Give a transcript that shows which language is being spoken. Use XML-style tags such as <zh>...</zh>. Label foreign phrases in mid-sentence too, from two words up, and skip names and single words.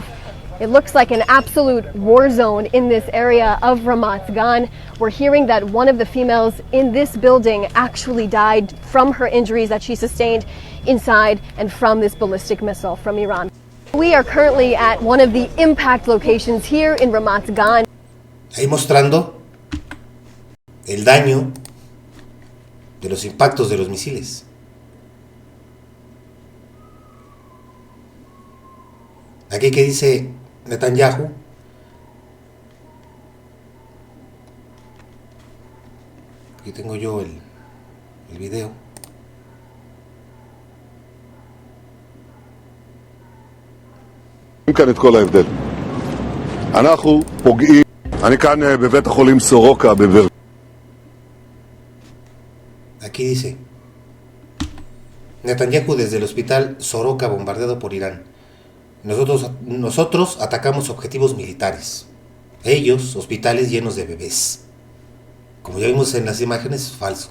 <en>It looks like an absolute war zone in this area of Ramat Gan. We're hearing that one of the females in this building actually died from her injuries that she sustained inside and from this ballistic missile from Iran. We are currently at one of the impact locations here in Ramat Gan.</en> <es>Ahí mostrando el daño de los impactos de los misiles. Aquí que dice Netanyahu, aquí tengo yo el video.</es> <he>כאן את כל ההבדל. אנחנו פוגעים, אני כאן בבית החולים סורוקה בבר...</he> <es>Aquí dice Netanyahu desde el hospital Soroka bombardeado por Irán. Nosotros atacamos objetivos militares. Ellos, hospitales llenos de bebés. Como ya vimos en las imágenes, falso.</es>